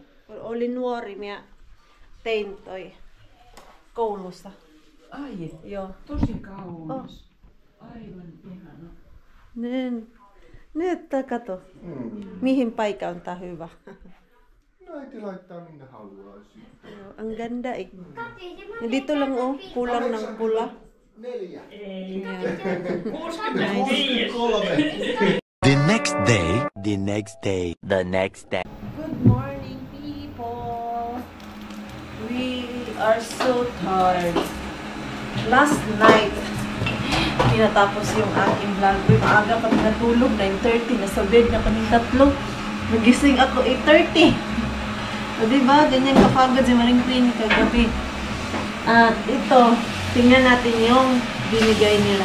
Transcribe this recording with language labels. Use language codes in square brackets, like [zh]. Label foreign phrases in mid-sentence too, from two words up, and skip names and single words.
[fi] Kun olin nuori, minä tein toi koulussa. Ai, Joo. tosi kaunis. Aivan ihana. Nyt kato. Mihin paikka on tää hyvä. Äiti laittaa minne haluaisi. Joo, [tl] ang ganda eh. Dito lang kulang ng pula. [en] 4. The next day, the next day, the next day. Good morning, people. We are so tired. Last night, [tl] tinatapos yung aking vlog. Maaga kami natulog, 9:30. Nasa bed na kami tatlo. Nagising ako 8:30. O diba, ganyan kapagod si Maring Queenie kagabi. At ito, tingnan natin yung binigay nila.